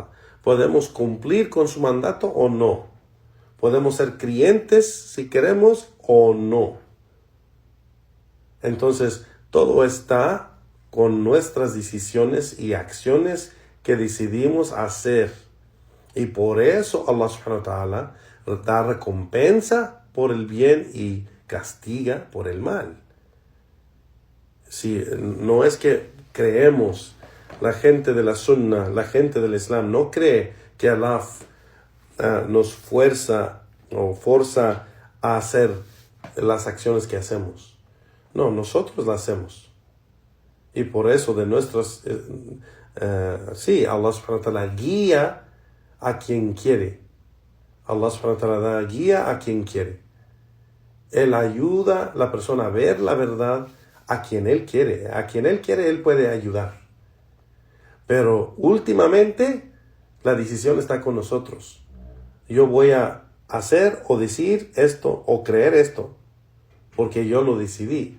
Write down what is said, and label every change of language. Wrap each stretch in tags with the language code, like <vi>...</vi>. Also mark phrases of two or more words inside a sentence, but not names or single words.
<es>Podemos cumplir con su mandato o no. Podemos ser creyentes si queremos o no. Entonces, todo está con nuestras decisiones y acciones que decidimos hacer. Y por eso Allah</es> <ar>سبحانه وتعالى</ar> <es>da recompensa por el bien y castiga por el mal. Si no es que creemos, la gente de la Sunnah, la gente del Islam, no cree que Allah nos forza a hacer las acciones que hacemos. No, nosotros las hacemos. Y por eso de nuestras... sí, Allah</es> <ar>سبحانه وتعالى</ar> <es>guía a quien quiere. Allah</es> <ar>سبحانه وتعالى</ar> <es>da guía a quien quiere. Él ayuda a la persona a ver la verdad a quien Él quiere. A quien Él quiere, Él puede ayudar. Pero últimamente la decisión está con nosotros. Yo voy a hacer o decir esto o creer esto porque yo lo decidí.</es>